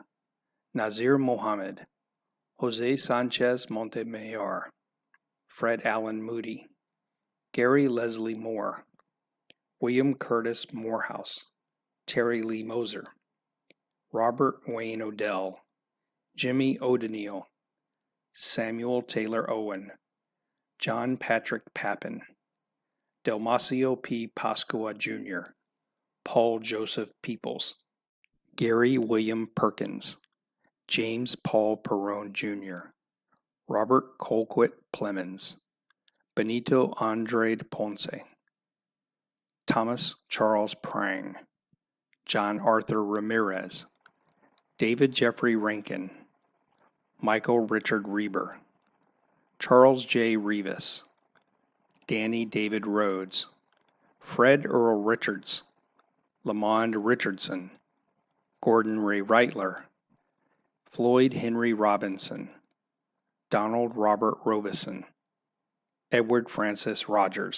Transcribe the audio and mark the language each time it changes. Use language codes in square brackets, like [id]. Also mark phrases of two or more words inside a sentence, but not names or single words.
[en] Nazir Mohammed, Jose Sanchez Montemayor, Fred Allen Moody, Gary Leslie Moore, William Curtis Morehouse, Terry Lee Moser, Robert Wayne Odell, Jimmy O'Donnell, Samuel Taylor Owen, John Patrick Papin, Delmasio P. Pascua Jr., Paul Joseph Peoples, Gary William Perkins, James Paul Perrone Jr., Robert Colquitt Plemons, Benito Andrade Ponce, Thomas Charles Prang, John Arthur Ramirez, David Jeffrey Rankin, Michael Richard Reber, Charles J. Rivas, Danny David Rhodes, Fred Earl Richards, Lamond Richardson, Gordon Ray Reitler, Floyd Henry Robinson, Donald Robert Robeson, Edward Francis Rogers,